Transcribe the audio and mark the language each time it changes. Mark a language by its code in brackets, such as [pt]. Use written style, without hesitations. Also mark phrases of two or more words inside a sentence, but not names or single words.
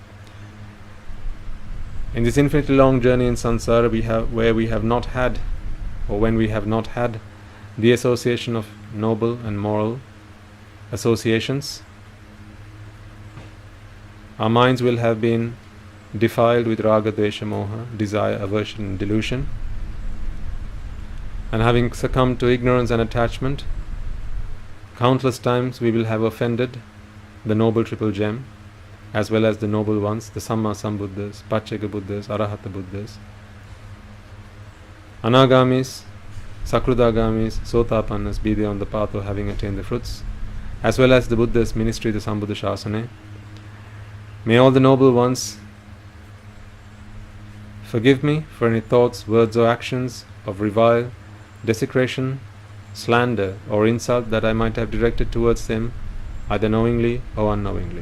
[en] in this infinitely long journey in samsara, when we have not had the association of noble and moral associations, our minds will have been defiled with [sa] raga, dvesha, moha, [en] desire, aversion and delusion, and having succumbed to ignorance and attachment, countless times we will have offended the Noble Triple Gem, as well as the Noble Ones, the [pi] Samma Sambuddhas, [en] Pacceka Buddhas, Arahata Buddhas, Anagamis, Sakrudagamis, Sotapannas, be they on the path of having attained the fruits, as well as the Buddha's ministry, the [pi] Sambuddha Shasana. [en] May all the Noble Ones forgive me for any thoughts, words or actions of revile, desecration, slander or insult that I might have directed towards them, either knowingly or unknowingly.